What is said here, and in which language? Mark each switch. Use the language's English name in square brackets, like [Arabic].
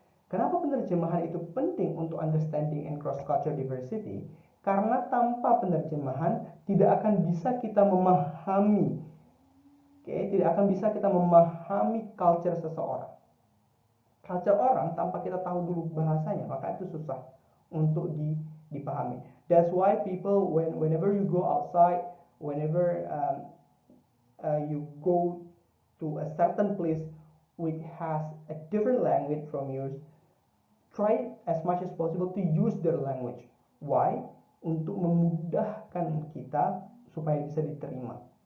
[Indonesian] Kenapa penerjemahan itu penting untuk [English] understanding and cross culture diversity? [Indonesian] Karena tanpa penerjemahan tidak akan bisa kita memahami tidak akan bisa kita memahami culture seseorang. Culture orang tanpa kita tahu dulu bahasanya, maka itu susah untuk dipahami. [English] That's why people, whenever you go outside, whenever you go to a certain place which has a different language from yours, try as much as possible to use their language. Why? [Indonesian] Untuk memudahkan kita supaya bisa diterima.